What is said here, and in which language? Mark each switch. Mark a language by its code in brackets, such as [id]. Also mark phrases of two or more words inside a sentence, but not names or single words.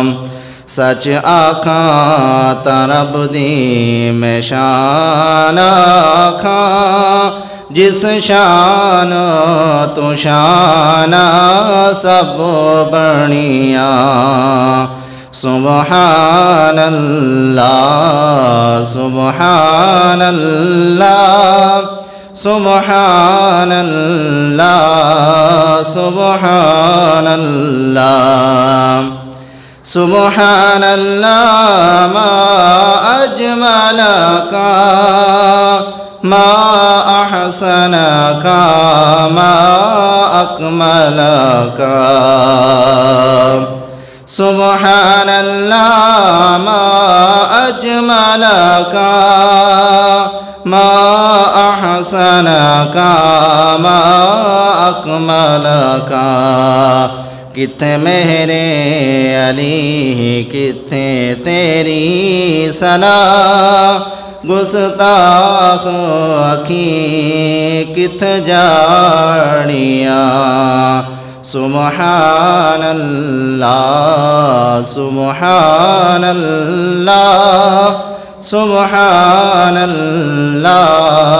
[pa] سچ آکھاں ترب دی میں شان آکھاں جس شان تو شانا سب بنیا. [ar] سبحان الله سبحان الله سبحان الله سبحان الله سبحان الله ما أجملك ما أحسنك ما أكملك سبحان الله ما أجملك ما أحسنك ما أكملك. [pa] کتنے میرے علی کتنے تیری ثنا گستاخ اکھی کت جانیا [ar] سبحان الله سبحان الله سبحان الله.